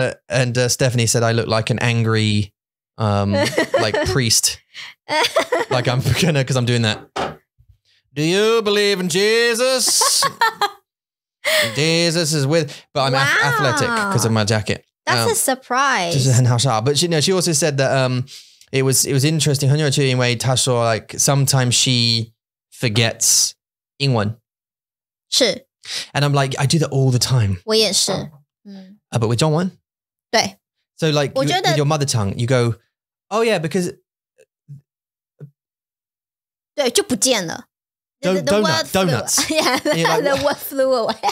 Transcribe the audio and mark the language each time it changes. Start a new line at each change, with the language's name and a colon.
English: And Stephanie said I look like an angry, like priest. Like I'm gonna, because I'm doing that. Do you believe in Jesus? Jesus is with, but I'm athletic because of my jacket. That's a surprise.
Chinese: 就是很好笑
English: But she also said that it was interesting.
Chinese: 很有趣，因为她说
English: like sometimes she forgets
Chinese: 英文。是。
English: And I'm like, I do that all the time.
Chinese: 我也是。
English: But with 中文？
Chinese: 对。
English: So like with your mother tongue, you go, oh yeah, because
Chinese: 对，就不见了。
English: Donuts. Yeah, the word flew away.